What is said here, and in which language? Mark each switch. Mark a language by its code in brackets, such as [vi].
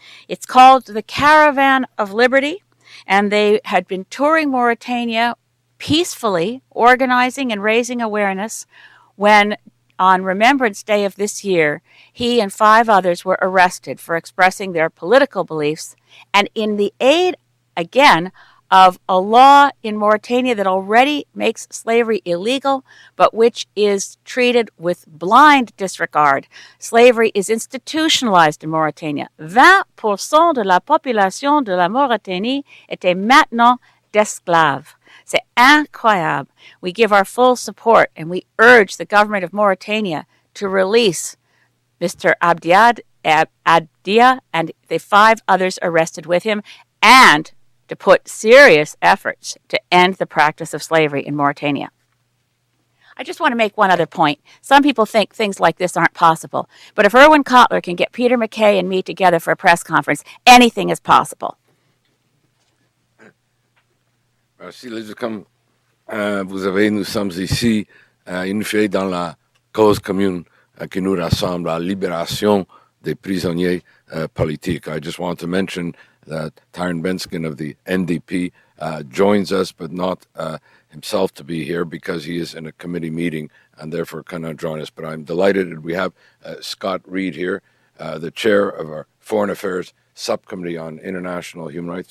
[en] It's called the Caravan of Liberty, and they had been touring Mauritania peacefully, organizing and raising awareness when, on Remembrance Day of this year, he and 5 others were arrested for expressing their political beliefs, and in the aid, again, of a law in Mauritania that already makes slavery illegal, but which is treated with blind disregard. Slavery is institutionalized in Mauritania. [fr] 20% de la population de la Mauritanie était maintenant d'esclaves. C'est incroyable. [en] We give our full support and we urge the government of Mauritania to release Mr. Abdia and the 5 others arrested with him, and to put serious efforts to end the practice of slavery in Mauritania. I just want to make one other point. Some people think things like this aren't possible, but if Erwin Kotler can get Peter MacKay and me together for a press conference, anything is possible. [fr] Merci, comme vous avez, nous sommes ici unifiés dans la cause commune qui nous rassemble, la libération des prisonniers politiques. [en] I just want to mention that Tyron Benskin of the NDP joins us, but not himself to be here because he is in a committee meeting and therefore cannot join us. But I'm delighted that we have Scott Reed here, the chair of our Foreign Affairs Subcommittee on International Human Rights.